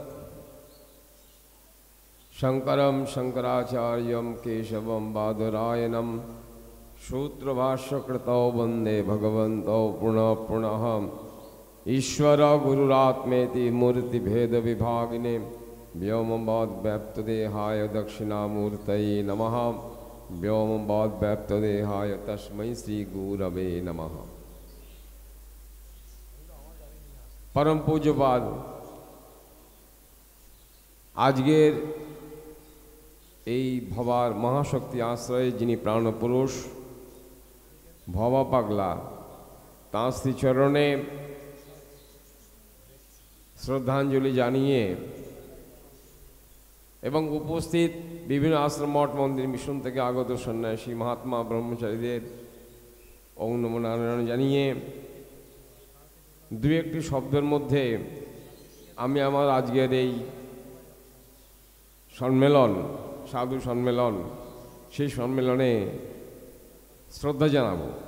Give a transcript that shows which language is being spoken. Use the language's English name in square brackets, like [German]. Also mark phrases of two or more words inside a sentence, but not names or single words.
[Sanskrit] শঙ্করম শঙ্করাচার্যম কেশবম বাদরায়ণম সূত্রভাষ্যকৃতৌ বন্দে ভগবন্তৌ পুনঃ পুনঃ। ঈশ্বর গুরুরাত্মেতি মূর্তিভেদ বিভাগিনে व्योमवद्व्याप्तदेहाय दक्षिणामूर्तये नमः। व्योमवद्व्याप्तदेहाय तस्मै श्रीगुरवे नमः। [Bangla] পরম পূজ্যপাদ আজকের এই ভবার মহাশক্তি আশ্রয়ে যিনি প্রাণপুরুষ ভবা পাগলা, তাঁর শ্রীচরণে শ্রদ্ধাঞ্জলি জানিয়ে এবং উপস্থিত বিভিন্ন আশ্রম মঠ মন্দির মিশন থেকে আগত সন্ন্যাসী মহাত্মা ব্রহ্মচারীদের [Sanskrit] ওম নমো নারায়ণ [Bangla] জানিয়ে 2-1টি শব্দের মধ্যে আমি আমার আজকের এই সম্মেলন, সাধু সম্মেলন, সেই সম্মেলনে শ্রদ্ধা জানাবো।